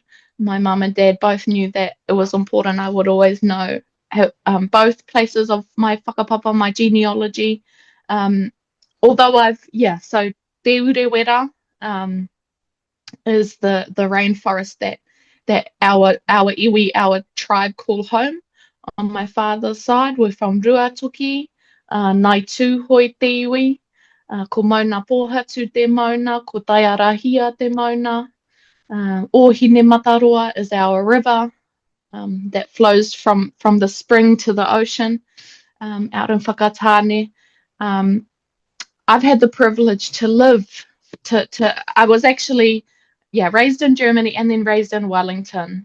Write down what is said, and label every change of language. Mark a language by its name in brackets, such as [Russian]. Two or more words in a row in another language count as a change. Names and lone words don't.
[English] My mum and dad both knew that it was important I would always know both places of my whakapapa, my genealogy. Although so Te Urewera is the rainforest that our iwi, our tribe, call home. On my father's side, we're from [Māori] Ruatoki, Ngāi Tūhoe te iwi, ko Mauna Pohatu te mauna, ko Taiarahia te mauna. [English] Ohine Mataroa is our river that flows from the spring to the ocean out in Whakatane. I've had the privilege to live I was actually raised in Germany and then raised in Wellington.